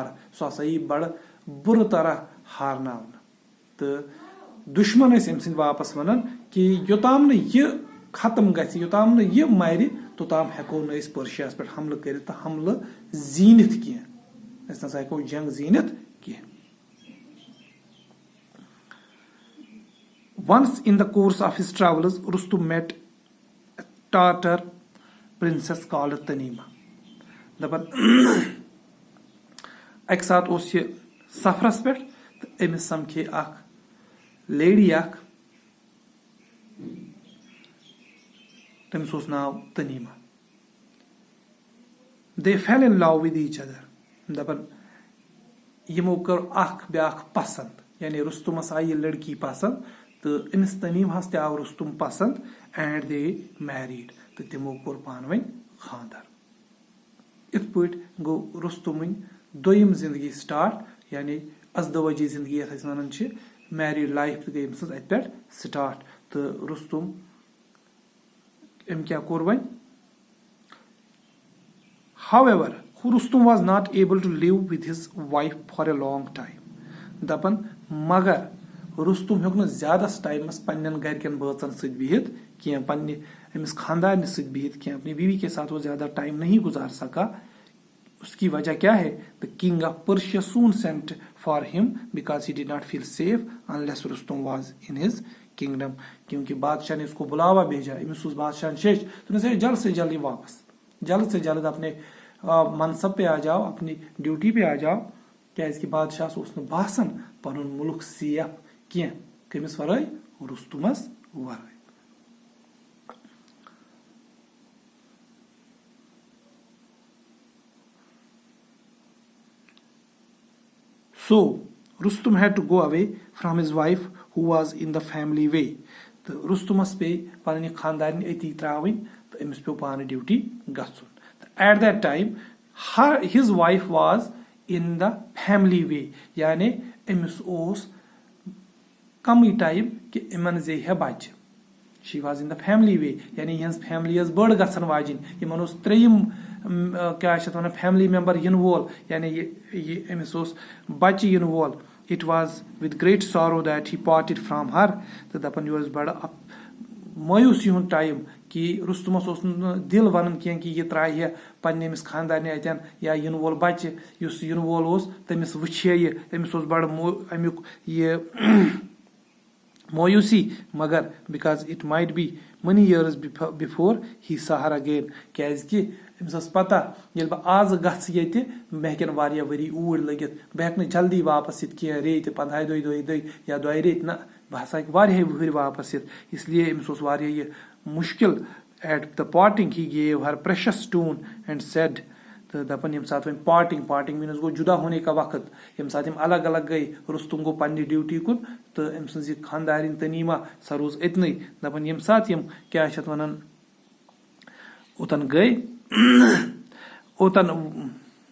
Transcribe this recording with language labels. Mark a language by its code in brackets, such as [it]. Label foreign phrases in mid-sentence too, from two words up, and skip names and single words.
[ks] سُہ ہسا یی بڑٕ بُرٕ طرح ہارناونہٕ. تہٕ دُشمن ٲسۍ أمۍ سٕنٛدۍ واپس ونان کہِ یوٚتام نہٕ یہِ ختم گژھِ، یوٚتام نہٕ یہِ مرِ، توتام ہیکو نہ أسۍ پٔرشیاہس پٮ۪ٹھ حملہٕ کٔرِتھ تہٕ حملہٕ زیٖنِتھ کینٛہہ أسۍ نسا ہیکو جنگ زیٖنِتھ کینٛہہ. [en] Once in the course of his travels, Rustum met a Tartar princess called Tanima. [ks] دپان اکہِ ساتہٕ اوس یہِ سفرس پٮ۪ٹھ تہٕ أمِس سمکھے اکھ لیڈی اکھ تٔمِس اوس ناو تنیما. [en] They fell in love with each other. [ks] دپان یِمو کٔر اکھ بیاکھ پسند یعنی رستمس آیہِ یہِ لڑکی پسند تہٕ أمِس تنیمہس تہِ آو رستم پسند [en] and they married [ks] تہٕ تِمو کوٚر پانہٕ ؤنۍ خاندر. یِتھ پٲٹھۍ گوٚو رستمٕنۍ دوٚیِم زندگی سٹارٹ یعنی ازدوجی زندگی یتھ أسۍ ونان چھِ [en] married life [ks] تہِ گٔے أمۍ سٕنٛز اتہِ پٮ۪ٹھ سٹارٹ تہٕ رستم أمۍ کیٛاہ کوٚر وۄنۍ. [en] However, Rustum was not able to live with his wife for a long time. [ks] دپان مگر رستم ہیوٚک نہٕ زیادس ٹایمس پننٮ۪ن گرِکٮ۪ن بٲژن سۭتۍ بِہِتھ کینٛہہ پننہِ أمِس خاندارنہِ سۭتۍ بِہِتھ کینٛہہ [ur] اپنی بیوی کے ساتھ وہ زیادہ ٹائم نہیں گزار سکا. اس کی وجہ کیا ہے؟ [en] The king of Persia soon sent for him because he did not feel safe unless Rustum was in his kingdom. [ur] کیونکہ بادشاہ نے اس کو بلاوا بھیجا امس اس بادشاہ شیش تو نے جلد سے جلد واپس جلد سے جلد اپنے منصب پہ آ جاؤ اپنی ڈیوٹی پہ آ جاؤ [ks] کیازِ کہ بادشاہ اوس نہٕ باسان پنُن ملک سیف کینٛہہ کٔمِس ورٲے رستمس ورٲے. [en] So Rustum had to go away from his wife who was in the family way. [ks] تہٕ رستمس پیٚیہِ پنٕنہِ خاندارنہِ أتی ترٛاوٕنۍ تہٕ أمِس پیٚو پانہٕ ڈیوٹی گژھُن. [en] At that time, his wife was in the family way. [ks] یعنی أمِس اوس کمٕے ٹایم کہِ یِمن زیہِ ہے بچہِ. [en] She was in the family way. [ks] یعنی یِہنٛز فیملی ٲس بٔڑ گژھن واجِنۍ یِمن اوس ترٛیٚیِم کیٛاہ چھِ اتھ ونان [en] family member [ks] یِنہٕ وول یعنی أمِس اوس بچہِ یِنہٕ وول. [en] It was with great sorrow that he parted from her. [ks] تہٕ دپان یہِ اوس بڑٕ مایوٗسی ہُنٛد ٹایم کہ رستمس اوس نہٕ دل ونان کینٛہہ کہ یہِ ترٛایہِ ہے پننہِ أمِس خاندارنہِ اتٮ۪ن یا یِنہٕ وول بچہِ یُس یِنہٕ وول اوس تٔمِس وٕچھِ یہِ أمِس اوس بڑٕ امیُک یہِ مایوٗسی مگر [en] because it might be many years before he saw her again. [ks] کیازِ کہ أمِس ٲس پتہ ییٚلہِ بہٕ آزٕ گژھٕ ییٚتہِ مےٚ ہیٚکن واریاہ ؤری اوٗرۍ لٔگِتھ بہٕ ہیٚکہٕ نہٕ جلدی واپس یِتھ کینٛہہ ریٚتۍ 15 دۄہہِ یا 2 ریٚتۍ نہ بہٕ ہسا ہیٚکہٕ واریاہہِ وٕہٕرۍ واپس یِتھ. [ur] اس لیے [ks] أمِس اوس واریاہ یہِ مُشکل. [en] At the parting he gave her precious stone and said [ks] تہٕ دپان ییٚمہِ ساتہٕ وۄنۍ پارٹنگ میٖنٕز گوٚو [ur] جدا ہونے کا وقت [ks] ییٚمہِ ساتہٕ یِم الگ الگ گٔے رستم گوٚو پننہِ ڈیوٹی کُن تہٕ أمۍ سٕنٛز یہِ خاندارِنۍ تنیما سۄ روٗز أتنٕے. دپان ییٚمہِ ساتہٕ یِم کیٛاہ چھِ اتھ ونان اوٚتن گٔے اوٚتن